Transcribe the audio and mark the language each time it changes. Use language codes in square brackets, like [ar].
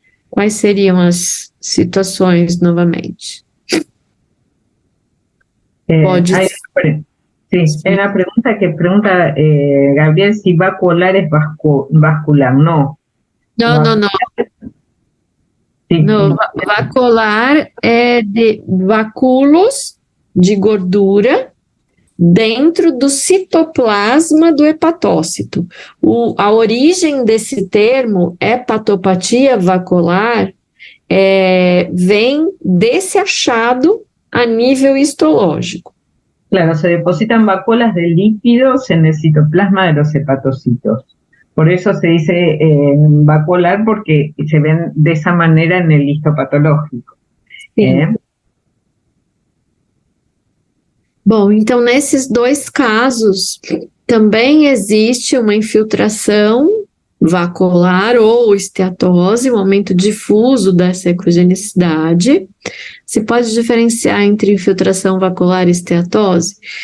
[pt] Quais seriam as situações, novamente? Pode ser. [es] Sí, hay una pregunta que pregunta Gabriel si vacuolar es vascular. No. [pt] Não. [es] Sí. [pt] No, vacuolar é de vacúolos de gordura dentro do citoplasma do hepatócito. A origem desse termo, hepatopatia vacuolar, vem desse achado a nível histológico. [es] Claro, se depositan vacuolas de lípidos en el citoplasma de los hepatocitos. Por eso se dice vacuolar, porque se ven de esa manera en el histopatológico. [pt] Bom, então nesses dois casos também existe uma infiltração vacuolar ou esteatose, um aumento difuso dessa ecogenicidade. Se pode diferenciar entre infiltração vacuolar e esteatose?